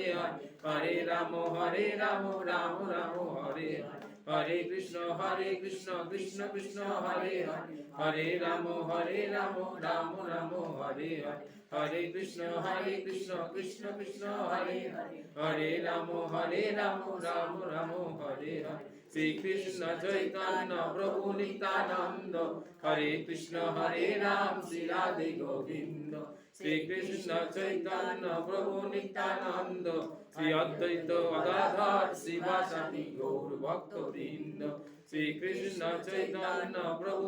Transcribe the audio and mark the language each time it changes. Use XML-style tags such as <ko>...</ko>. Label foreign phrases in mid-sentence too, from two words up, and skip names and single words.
<sa>হরে, হরে রাম রাম রাম হরে হরে, হরে কৃষ্ণ কৃষ্ণ কৃষ্ণ হরে হরে, হরে রাম রাম রাম হরে হরে, হরে কৃষ্ণ কৃষ্ণ কৃষ্ণ হরে হরে, হরে রাম রাম রাম হরে হরে,</sa> <bn>শ্রী কৃষ্ণ চৈতন্য প্রভু নিত্যানন্দ, হরে কৃষ্ণ হরে রাম শ্রী রাধে গোবিন্দ, শ্রী কৃষ্ণ চৈতন্য প্রভু নিত্যানন্দ, শ্রী অদ্বৈত গদাধর শিবাসাদি গৌর ভক্তবৃন্দ, শ্রী কৃষ্ণ চৈতন্য প্রভু</bn>